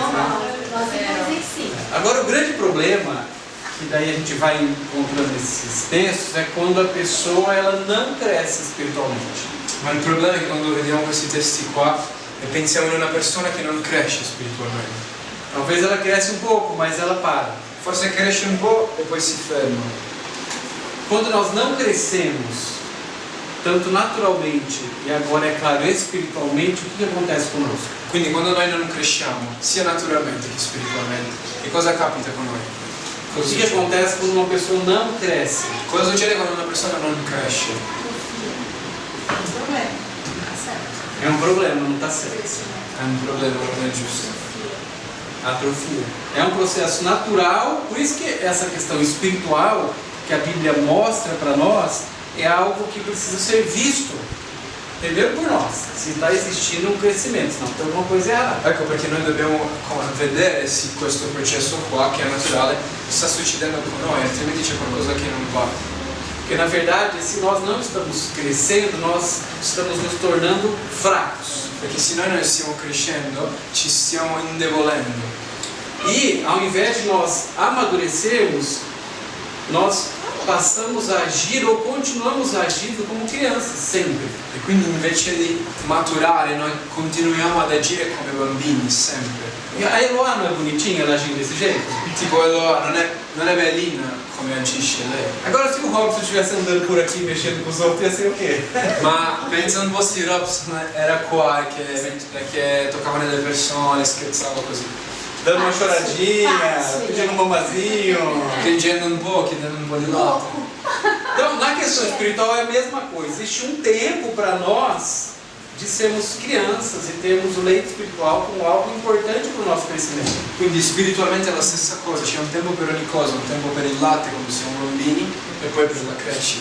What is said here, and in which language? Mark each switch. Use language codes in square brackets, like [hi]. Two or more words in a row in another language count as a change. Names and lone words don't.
[pt] Agora, o grande problema, que daí a gente vai encontrando esses textos, é quando a pessoa ela não cresce espiritualmente. [it] Ma il problema è che quando vediamo questi testi qua e pensiamo in una persona che non cresce spiritualmente. [pt] Talvez ela cresce um pouco, mas ela para. [it] Forse cresce un po' e poi si ferma. [pt] Quando nós não crescemos, tanto naturalmente e agora, é claro, espiritualmente, o que acontece conosco? [it] Quindi quando noi non cresciamo, sia naturalmente che spiritualmente, che cosa capita con noi? [pt] O que acontece quando uma pessoa não cresce? [it] Cosa succede quando una persona non cresce? [pt] É um problema, não está certo. [it] È un problema, non è giusto. [pt] Atrofia. É um processo natural, por isso que essa questão espiritual que a Bíblia mostra para nós é algo que precisa ser visto, primeiro por nós, se está existindo um crescimento, senão tem alguma coisa errada. [it] Ecco perché noi dobbiamo vedere se questo processo qua, che è naturale, sta succedendo con noi, altrimenti c'è qualcosa che non va. [pt] Porque na verdade, se nós não estamos crescendo, nós estamos nos tornando fracos. [it] Perché se noi non stiamo crescendo, ci stiamo indebolendo. [pt] E ao invés de nós amadurecermos, nós passamos a agir ou continuamos agindo como crianças, sempre. [it] E quindi invece di maturare, noi continuiamo ad agire come bambini, sempre. [pt] E a Eloá não é bonitinha ela agindo desse jeito? [it] Tipo Eloa, non è bellina come agisce lei. [pt] Agora, se o Robson estivesse andando por aqui mexendo com os outros, ia ser o quê? [it] Ma pensa un po' se Robson era qua che toccava nelle persone, scherzava così. [pt] Dando uma choradinha, pedindo um mamazinho. [it] Piangendo un po', chiedendo un po' di latte. [pt] Então, na questão espiritual é a mesma coisa. Existe um tempo para nós de sermos crianças e termos o leite espiritual como algo importante para o nosso crescimento. [it] Quindi spiritualmente è la stessa cosa, c'è un tempo per ogni cosa, un tempo per il latte quando siamo bambini e poi per la crescita.